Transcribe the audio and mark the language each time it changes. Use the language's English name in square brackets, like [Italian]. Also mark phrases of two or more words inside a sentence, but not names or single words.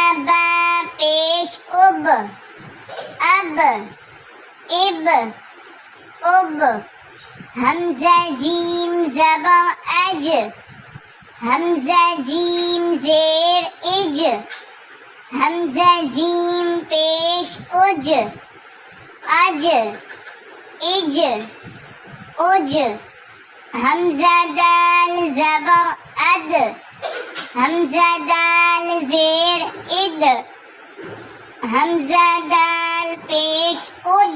[Urdu] با پیش اب، اب، اب، اب، حمزہ جیم زبر اج، حمزہ جیم زیر اج، حمزہ جیم پیش اج، اج، اج، اج، حمزہ دال زبر اد، حمزہ دال زیر اد، حمزہ دال پیش اد،